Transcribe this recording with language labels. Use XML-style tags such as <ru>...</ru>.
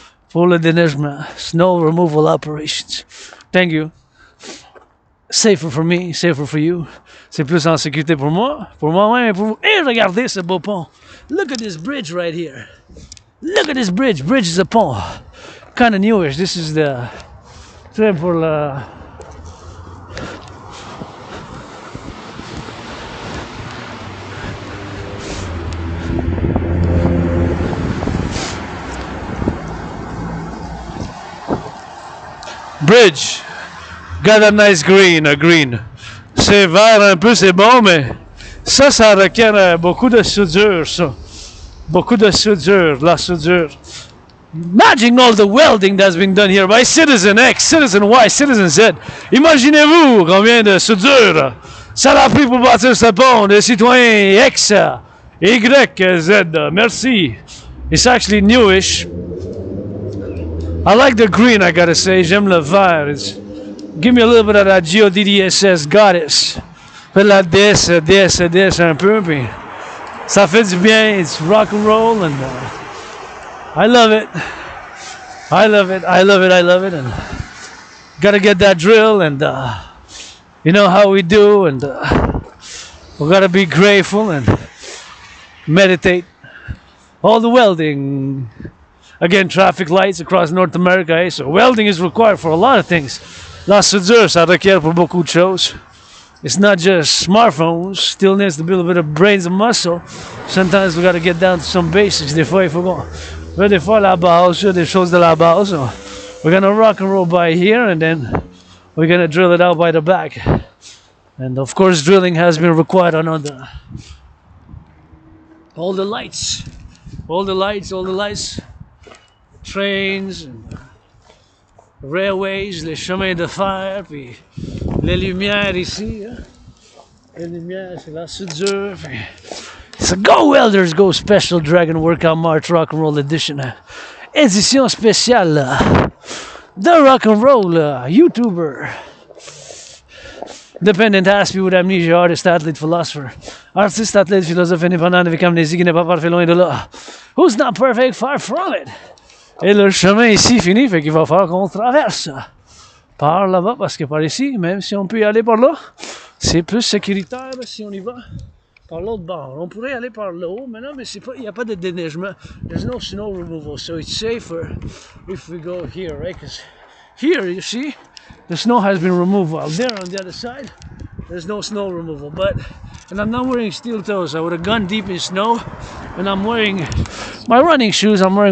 <fr>Pour le déneigement.</fr> <en>Snow removal operations. Thank you. Safer for me, safer for you.</en> <fr>C'est plus en sécurité pour moi, pour-même et pour vous. Et regardez ce beau pont.</fr> <en>Look at this bridge right here. Look at this bridge. Bridge is a pont. Kind of newish. This is the...</en> <fr>C'est pour le...</fr> <en>Bridge. Got a nice green, a green.</en> <fr>C'est vert un peu, c'est bon, mais ça requiert beaucoup de soudure, ça. Beaucoup de soudure, la soudure.</fr> <en>Imagine all the welding that's been done here by Citizen X, Citizen Y, Citizen Z.</en> <fr>Imaginez-vous combien de soudure ça l'a pris pour bâtir ce pont de Citoyen X, Y, Z.</fr> <en>Merci. It's actually newish. I like the green, I gotta say.</en> <fr>J'aime le vert.</fr> <en>Give me a little bit of that GODDSS goddess.</en> <fr>Fais la DS un peu, puis ça fait du bien.</fr> <en>It's rock and roll, and I love it. I love it. I love it. I love it. And gotta get that drill, and you know how we do, and we gotta be grateful and meditate. All the welding. Again, traffic lights across North America, eh? So welding is required for a lot of things.</en> <fr>La soudure, ça requiert pour beaucoup de choses.</fr> <en>It's not just smartphones. Still needs to build a bit of brains and muscle. Sometimes we gotta get down to some basics.</en> <fr>Des fois, il faut qu'on... Des fois, la base, des choses de la base.</fr> <en>So we're gonna rock and roll by here, and then we're gonna drill it out by the back. And of course, drilling has been required on all the lights. All the lights. Trains, and railways,</en> <fr>les chemins de fer, puis les lumières ici. Hein? Les lumières, c'est la soudure. Puis...</fr> <en>So go Welders, go Special Dragon Workout March Rock&Roll Edition.</en> <fr>Édition spéciale de Rock&Roll, YouTuber.</fr> <en>Dependent aspect with amnesia, artist, athlete, philosopher.</en> <fr>Artiste, athlète, philosophe indépendant avec amnésie qui n'est pas parfait loin de là.</fr> <en>Who's not perfect, far from it.</en> <fr>Et le chemin ici finit, fait qu'il va falloir qu'on traverse par là-bas, parce que par ici, même si on peut y aller par là, c'est plus sécuritaire si on y va par l'autre bord. On pourrait aller par là haut, mais non, mais il n'y a pas de déneigement.</fr> <en>There's no snow removal, so it's safer if we go here, right? Because here, you see, the snow has been removed, while there on the other side, there's no snow removal. And I'm not wearing steel toes. I would have gone deep in snow, and I'm wearing my running shoes.</en>